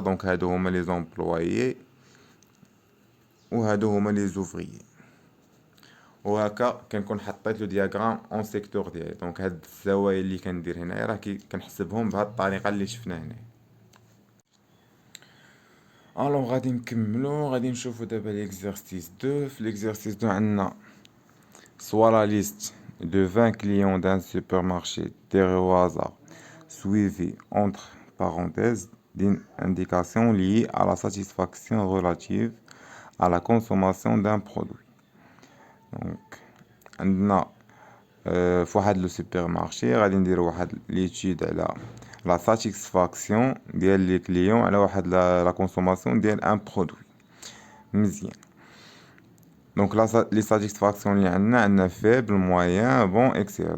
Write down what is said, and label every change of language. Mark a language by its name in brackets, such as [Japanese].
[Arabic] دونك هادو هما لي زومبلويي وهادو هما لي زوفريي. وهكا كنكون حطيت لو دياغرام اون سيكتور ديالي. دونك هاد الزوايا اللي كندير هنايا راه كنحسبهم بهاد الطريقه اللي شفنا هنا. الوغ غادي نكملو، غادي نشوفو دابا ليكزرسيس 2. في ليكزرسيس 2 عندنا [French] soit la liste de 20 clients d'un supermarché tiré au hasard, suivi entre parenthèses d'une indication liée à la satisfaction relative à la consommation d'un produit. [Arabic] Donc عندنا في واحد لو سوبرمارشي غادي نديرو واحد ليتود على لا ساتيسفاكسيون ديال لي كليون على واحد لا كونسوماسيون ديال ان برودوي. مزيان. دونك لي ساتيسفاكسيون اللي عندنا فيبل موين بون اكسيل.